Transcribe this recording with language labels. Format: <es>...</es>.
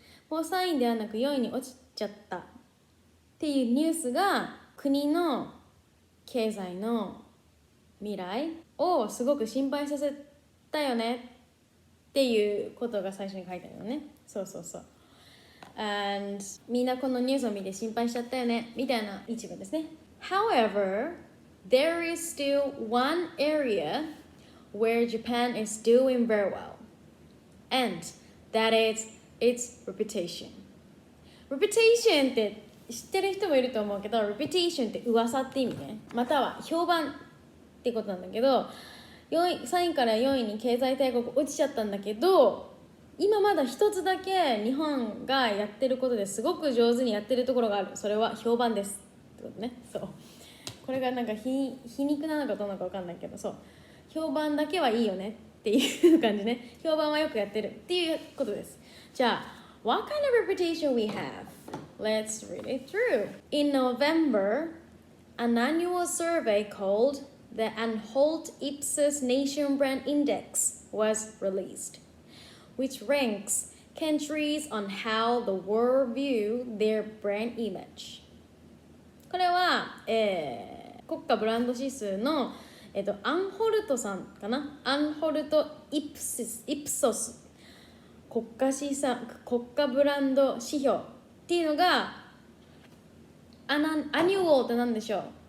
<ja>もう3位ではなく4位に落ちちゃったっていうニュースが、国の経済の未来をすごく心配させたよねっていうことが最初に書いてあるのね。そう。 And みんなこのニュースを見て心配しちゃったよねみたいな一文ですね。</ja> <en>However, there is still one area where Japan is doing very well, and that is its reputation.</en> <ja>Reputation って知ってる人もいると思うけど、reputation って噂って意味ね、または評判ってことなんだけど、3位から4位に経済大国落ちちゃったんだけど、今まだ一つだけ日本がやってることですごく上手にやってるところがある。それは評判ですってことね。そう、これがなんか皮肉なのかどうなのか分かんないけど、そう、評判だけはいいよねっていう感じね。評判はよくやってるっていうことです。</ja> <en>じゃあ、what kind of reputation we have? Let's read it through. In November, an annual survey called the Untitled Ipsos Nation Brand Index was released, which ranks countries on how the world view their brand image.</en> <ja>これは、国家ブランド指数の、アンホルトさんかな、アンホルトイプソス国家ブランド指標っていうのが、アニュオーって何でしょう。</ja>